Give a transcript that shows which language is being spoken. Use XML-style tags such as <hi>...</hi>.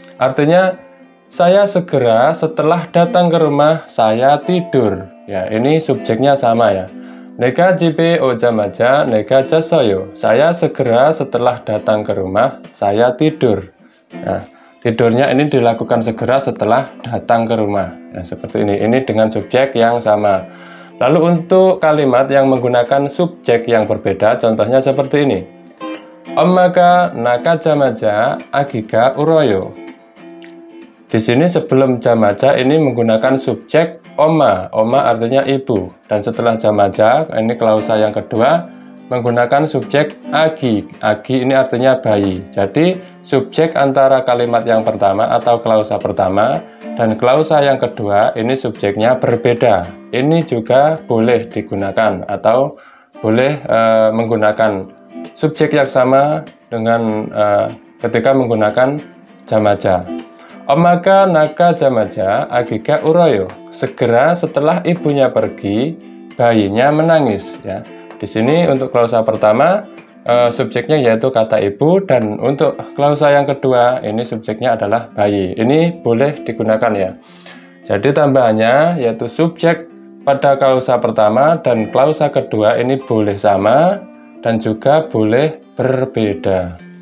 <id>Artinya saya segera setelah datang ke rumah saya tidur. Ya, ini subjeknya sama ya.</id> <ko>내가 집에 오자마자 내가 잤어요.</ko> <id>Saya segera setelah datang ke rumah saya tidur. Nah, tidurnya ini dilakukan segera setelah datang ke rumah. Ya, seperti ini. Ini dengan subjek yang sama. Lalu untuk kalimat yang menggunakan subjek yang berbeda, contohnya seperti ini.</id> <ko>엄마가 나가자마자 아기가 울어요.</ko> <id>Di sini sebelum jamaja ini menggunakan subjek oma. Oma artinya ibu. Dan setelah jamaja, ini klausa yang kedua, menggunakan subjek agi. Agi ini artinya bayi. Jadi subjek antara kalimat yang pertama atau klausa pertama dan klausa yang kedua ini subjeknya berbeda. Ini juga boleh digunakan atau boleh menggunakan subjek yang sama dengan ketika menggunakan jamaja.</id> <ko>엄마가 나가자마자 아기가 울어요.</ko> <id>Segera setelah ibunya pergi, bayinya menangis ya. Di sini untuk klausa pertama subjeknya yaitu kata ibu, dan untuk klausa yang kedua ini subjeknya adalah bayi. Ini boleh digunakan ya. Jadi tambahannya yaitu subjek pada klausa pertama dan klausa kedua ini boleh sama dan juga boleh berbeda.</id>